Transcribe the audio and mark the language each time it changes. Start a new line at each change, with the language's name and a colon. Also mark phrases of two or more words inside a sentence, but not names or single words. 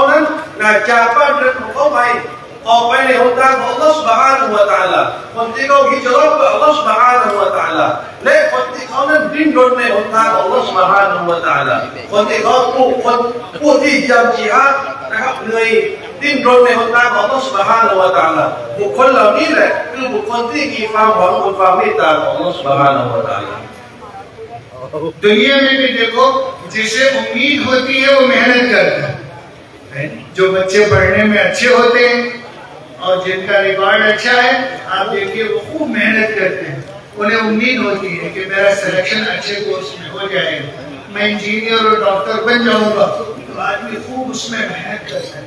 Thai: นั้นจากบ้านเรือนของเขาไปออกไปในหนทางของอัลลอฮฺ سبحانه และ تعالى คนที่เขาฮิจเราะห์เพื่ออัลลอฮฺ سبحانه และ تعالى และคนที่เขานั้นดิ้นรนในหนทางของอัลลอฮฺ سبحانه และ تعالى คนที่เขาผู้ที่ยำจิฮาดนะครับเหนื่อยดิ้นรนในหนทางของอัลลอฮฺ سبحانه และ تعالى บุคคลเหล่านี้แหละคือบุคคลที่มีความหวังบนความเมตตาของอัลลอฮฺ سبحانه และ تعالى
Hindi: दुनिया में भी देखो जिसे उम्मीद होती है वो मेहनत करता है जो बच्चे पढ़ने में अच्छे होते हैं और जिनका रिकॉर्ड अच्छा है आप देखिए वो खूब मेहनत करते हैं, उन्हें उम्मीद होती है कि मेरा सिलेक्शन अच्छे कोर्स में हो जाएगा, मैं इंजीनियर और डॉक्टर बन जाऊंगा, तो आदमी खूब उसमें मेहनत करता है।